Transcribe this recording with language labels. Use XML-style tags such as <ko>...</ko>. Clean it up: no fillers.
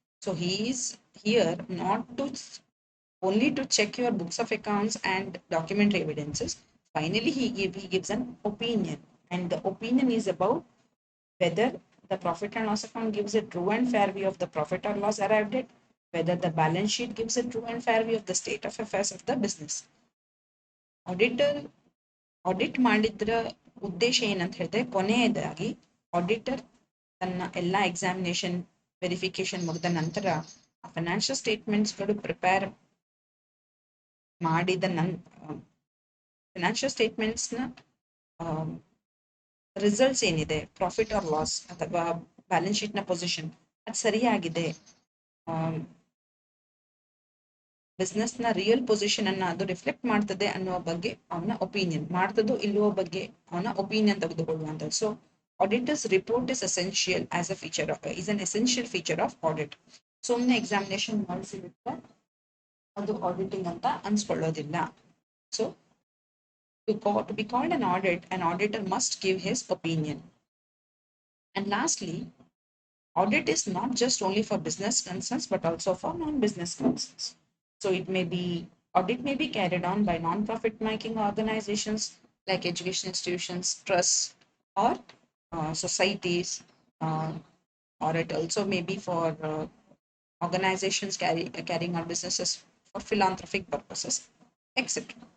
<en>So he is here not to only to check your books of accounts and documentary evidences. Finally, he gives an opinion, and the opinion is about whether the profit and loss account gives a true and fair view of the profit or loss arrived at, whether the balance sheet gives a true and fair view of the state of affairs of the business.</en> <kn>Auditor audit ಮಾಡಿದ್ರ ಉದ್ದೇಶ ಏನಂತ ಹೇಳಿದ್ರೆ, ಕೊನೆಯದಾಗಿ auditor ತನ್ನ ಎಲ್ಲ examination verification ಮುಗಿದ ನಂತರ ಆ ಫೈನಾನ್ಷಿಯಲ್ ಸ್ಟೇಟ್ಮೆಂಟ್ಸ್ಗಳು ಪ್ರಿಪೇರ್ ಮಾಡಿದ ಫೈನಾನ್ಷಿಯಲ್ ಸ್ಟೇಟ್ಮೆಂಟ್ಸ್ನ ರಿಸಲ್ಟ್ಸ್ ಏನಿದೆ, ಪ್ರಾಫಿಟ್ ಆರ್ ಲಾಸ್ ಅಥವಾ ಬ್ಯಾಲೆನ್ಸ್ ಶೀಟ್ನ ಪೊಸಿಷನ್ ಅದು ಸರಿಯಾಗಿದೆ, ಬಿಸ್ನೆಸ್ನ ರಿಯಲ್ ಪೊಸಿಷನ್ ಅನ್ನ ಅದು ರಿಫ್ಲೆಕ್ಟ್ ಮಾಡ್ತದೆ ಅನ್ನುವ ಬಗ್ಗೆ ಅವನ ಒಪಿನಿಯನ್, ಮಾಡ್ತದೋ ಇಲ್ಲವೋ ಬಗ್ಗೆ ಅವನ opinion ತೆಗೆದುಕೊಳ್ಳುವಂಥದ್ದು.</kn> <en>So auditor's report is essential as a feature is an essential feature of audit.</en> <kn>ಸುಮ್ಮನೆ ಎಕ್ಸಾಮಿನೇಷನ್ ಮಾಡಿಸಿಬಿಟ್ರೆ ಅದು ಆಡಿಟಿಂಗ್ ಅಂತ ಅನ್ಸ್ಕೊಳ್ಳೋದಿಲ್ಲ.</kn> <en>So to be called an auditor must give his opinion. And lastly, audit is not just only for business concerns but also for non-business concerns. So audit may be carried on by non-profit making organizations like education institutions, trusts, or societies, uh, or it also may be for organizations carrying on businesses for philanthropic purposes, etc.</en>